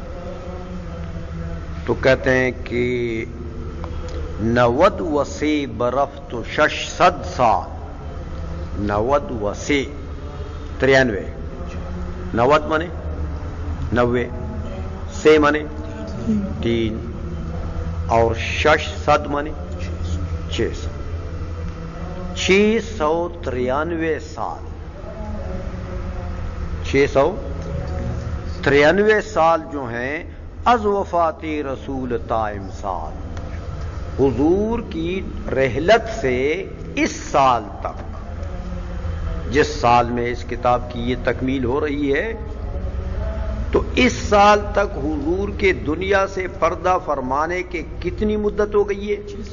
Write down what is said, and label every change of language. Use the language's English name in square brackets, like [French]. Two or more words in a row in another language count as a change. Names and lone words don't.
[Urdu] تو کہتے ہیں کہ 90 [Persian] وسے برفت [Urdu] 600 سال، 90 وسے 93، 90 مانے 90، سے مانے 3، اور 600 مانے 600، 693 سال، [Persian] 693 سال [Urdu] جو ہیں [Persian] از وفات رسول تا امسال، [Urdu] حضور کی رحلت سے اس سال تک، جس سال میں اس کتاب کی یہ تکمیل ہو رہی ہے، تو اس سال تک حضور کے دنیا سے پردہ فرمانے کے کتنی مدت ہو گئی ہے؟